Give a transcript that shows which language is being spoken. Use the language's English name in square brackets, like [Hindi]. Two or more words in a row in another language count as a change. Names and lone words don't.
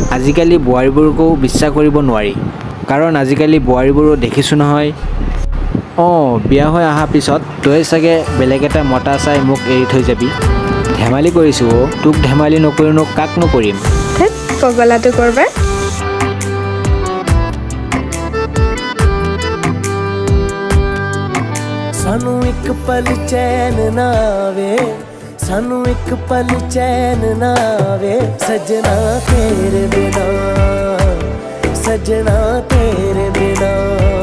[Assamese] আজিকালি বোৱাৰীবোৰকো বিশ্বাস কৰিব নোৱাৰি, কাৰণ আজিকালি বোৱাৰীবোৰো দেখিছোঁ নহয়। বিয়া হৈ অহাৰ পিছত তই চাগে বেলেগ এটা মতা চাই মোক এৰি থৈ যাবি। ধেমালি কৰিছোঁ। তোক ধেমালি নকৰিনো কাকনো কৰিম? ধেৎ, পগলাটো কৰবাৰ। [Punjabi] ਸਾਨੂੰ ਇੱਕ ਪਲ ਚੈਨ ਨਾ ਆਵੇ, ਸਾਨੂੰ ਇੱਕ ਪਲ ਚੈਨ ਨਾ ਆਵੇ, ਸਜਣਾ ਤੇਰੇ ਬਿਨਾ, ਸਜਣਾ ਤੇਰੇ ਬਿਨਾ।